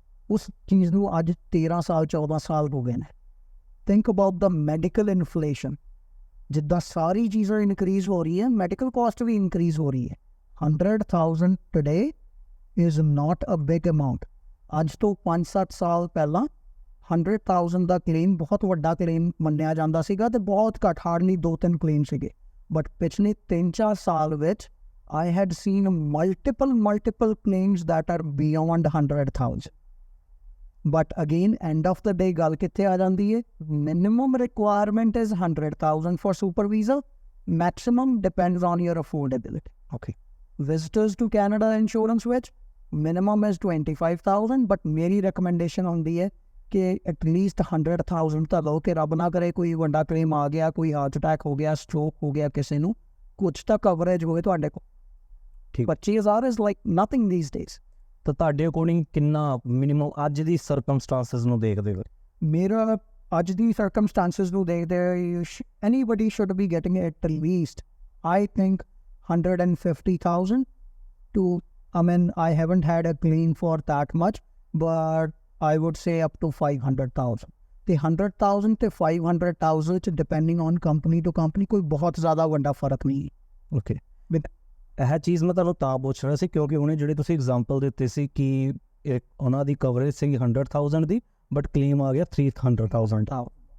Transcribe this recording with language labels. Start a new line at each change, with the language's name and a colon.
Punjabi: ਉਸ ਚੀਜ਼ ਨੂੰ ਅੱਜ 13 ਸਾਲ 14 ਸਾਲ ਹੋ ਗਏ ਨੇ।
English: think about the medical inflation,
Punjabi: ਜਿੱਦਾਂ ਸਾਰੀ ਚੀਜ਼ਾਂ ਇਨਕਰੀਜ਼ ਹੋ ਰਹੀ ਹੈ, ਮੈਡੀਕਲ ਕਾਸਟ ਵੀ ਇਨਕਰੀਜ਼ ਹੋ ਰਹੀ ਹੈ।
English: 100,000 today is not a big amount.
Punjabi: ਅੱਜ ਤੋਂ 5-7 ਸਾਲ ਪਹਿਲਾਂ 100,000 ਦਾ ਕਲੇਮ ਬਹੁਤ ਵੱਡਾ ਕਲੇਮ ਮੰਨਿਆ ਜਾਂਦਾ ਸੀਗਾ ਤੇ ਬਹੁਤ ਘੱਟ, ਹਾਰਡਲੀ 2-3 ਕਲੇਮ ਸੀਗੇ। ਬਟ ਪਿਛਲੇ 3-4 ਸਾਲ ਵਿੱਚ
English: I had seen multiple claims that are beyond 100,000. But again, end of the day,
Punjabi: ਗੱਲ ਕਿੱਥੇ ਆ ਜਾਂਦੀ ਹੈ?
English: Minimum requirement is 100,000 for super visa. Maximum depends on your affordability. Okay. Visitors to Canada insurance ਵਿੱਚ minimum is 25,000, but ਮੇਰੀ recommendation ਹੁੰਦੀ ਹੈ ਕਿ at least 100,000 ਤਾਂ ਲਓ,
Punjabi: ਕਿ ਰੱਬ ਨਾ ਕਰੇ ਕੋਈ ਵੱਡਾ ਕਲੇਮ ਆ ਗਿਆ, ਕੋਈ ਹਾਰਟ ਅਟੈਕ ਹੋ ਗਿਆ, ਸਟ੍ਰੋਕ ਹੋ ਗਿਆ ਕਿਸੇ ਨੂੰ, ਕੁਛ ਤਾਂ ਕਵਰੇਜ ਹੋਵੇ ਤੁਹਾਡੇ ਕੋਲ। ਠੀਕ।
English: 25,000 is like nothing these days.
Punjabi: ਤਾਂ ਤੁਹਾਡੇ ਅਕੋਰਡਿੰਗ ਕਿੰਨਾ ਮਿਨੀਮਮ ਅੱਜ ਦੀ ਸਰਕਮਸਟੈਂਸਸ ਨੂੰ ਦੇਖਦੇ ਹੋਏ? ਮੇਰਾ ਅੱਜ ਦੀ ਸਰਕਮਸਟੈਂਸਸ ਨੂੰ ਦੇਖਦੇ ਹੋਏ
English: anybody should be getting at least I think 150,000 to, I mean, I haven't had a claim for that much, but I would say up to 500,000.
Punjabi: The 100,000 ਤੇ 500,000 ਚ
English: depending on company to company
Punjabi: ਕੋਈ ਬਹੁਤ ਜ਼ਿਆਦਾ ਵੱਡਾ ਫਰਕ ਨਹੀਂ ਹੈ।
English: okay,
Punjabi: bill- ਇਹ ਚੀਜ਼ ਮੈਂ ਤੁਹਾਨੂੰ ਤਾਂ ਪੁੱਛ ਰਿਹਾ ਸੀ ਕਿਉਂਕਿ ਉਹਨੇ ਜਿਹੜੇ ਤੁਸੀਂ ਐਗਜ਼ਾਮਪਲ ਦਿੱਤੇ ਸੀ ਕਿ ਉਹਨਾਂ ਦੀ coverage ਸੀ 100,000 ਦੀ but claim ਆ ਗਿਆ 300,000।